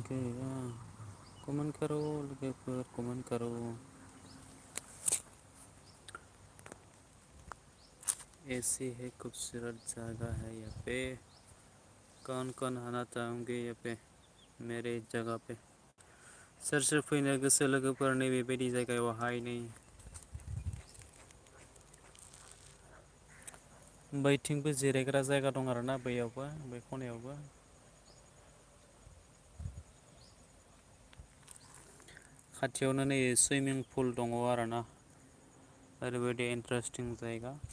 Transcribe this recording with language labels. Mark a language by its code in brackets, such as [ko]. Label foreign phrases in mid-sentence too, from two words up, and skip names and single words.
[hi] गैया कमेन्ट करो लोगोफोर कमेन्ट करो। ऐसी है खूबसूरत जगह है यहाँ पे। कौन कौन आना चाहोगे यहाँ पे मेरे जगह पे? [brx] सोर सोर फैनो गोसो लोगोफोर नैबेबायदि जायगायावहाय नै बैथिंबो जिरायग्रा जायगा दं आरोना बैयावबो बै खनायावबो। खाथियावनो नै सुइमिं पुल दङ आरोना ओरैबायदि इन्टारेस्टिं जायगा।